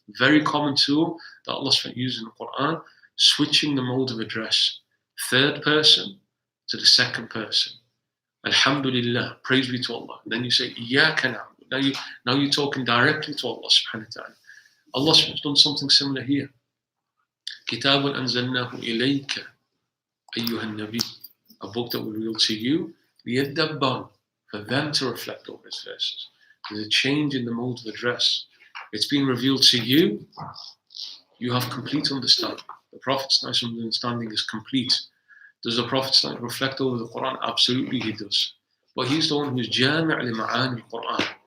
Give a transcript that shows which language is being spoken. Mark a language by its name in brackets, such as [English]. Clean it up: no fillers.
[English] Very common tool that Allah subhanahu wa ta'ala uses in the Quran, switching the mode of address. Third person to the second person. Alhamdulillah, praise be to Allah. And then you say, Iyyaka na'bud. Now you're talking directly to Allah subhanahu wa ta'ala. Allah subhanahu wa ta'ala has done something similar here. [Arabic] كتاب أنزلناه إليك أيها النبي. [English] A book that we reveal to you, ليدبروا, for them to reflect over its verses. There's a change in the mode of address. It's been revealed to you. You have complete understanding. The Prophet's understanding is complete. Does the Prophet reflect over the Quran? Absolutely he does. But he's the one who's jami' li ma'ani al-Quran.